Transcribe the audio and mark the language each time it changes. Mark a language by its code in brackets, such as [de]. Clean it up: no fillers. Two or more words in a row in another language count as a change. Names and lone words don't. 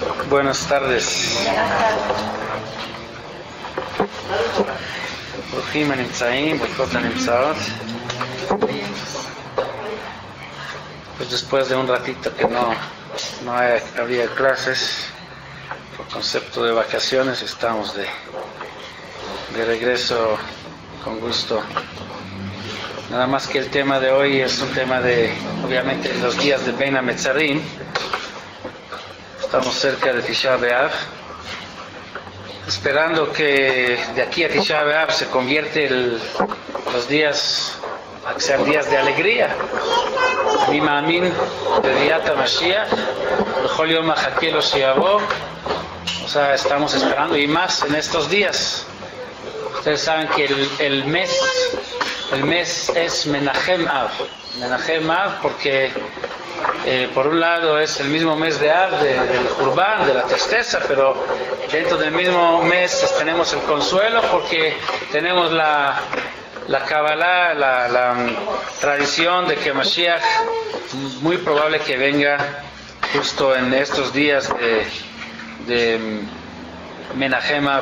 [es] Buenas tardes. [he] ברוכים הנמצאים, ברוכות הנמצאות. [es] Pues después de un ratito que no había clases, por concepto de vacaciones, estamos de regreso con gusto. Nada más que el tema de hoy es un tema de, obviamente, los días de Ben HaMetzarim. Estamos cerca de Tisha B'Av, esperando que de aquí a Tisha B'Av se convierte los días a que sean días de alegría. [he] מי מאמין בביאת המשיח, בכל יום מחכה לו שיבוא. [es] O sea, estamos esperando, y más en estos días. Ustedes saben que el mes es Menachem Av. Menachem Av porque por un lado es el mismo mes de Av, del Jurban, de la tristeza, pero dentro del mismo mes tenemos el consuelo porque tenemos la Kabbalah, la tradición de que Mashiach muy probable que venga justo en estos días de Menachem Av.